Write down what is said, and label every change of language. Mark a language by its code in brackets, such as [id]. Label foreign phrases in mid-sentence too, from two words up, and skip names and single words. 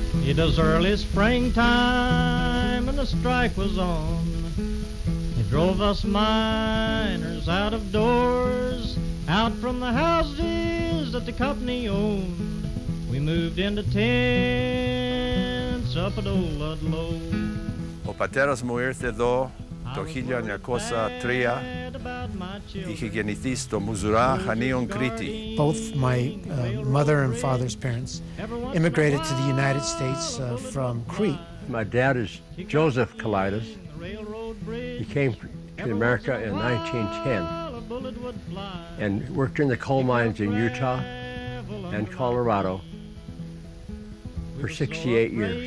[en] It was early springtime and the strike was on. It drove us miners out of doors, out from the houses that the company owned. We moved into tents up at old Ludlow. [el] Ο πατέρας μου ήρθε εδώ το 1903. Είχε γεννηθεί στο Μουζουρά, Χανίων, Κρήτη. [en] Both my mother and father's parents immigrated to the United States from Crete. My dad is Joseph Kalidas. He came to America in 1910 and worked in the coal mines in Utah and Colorado for 68 years.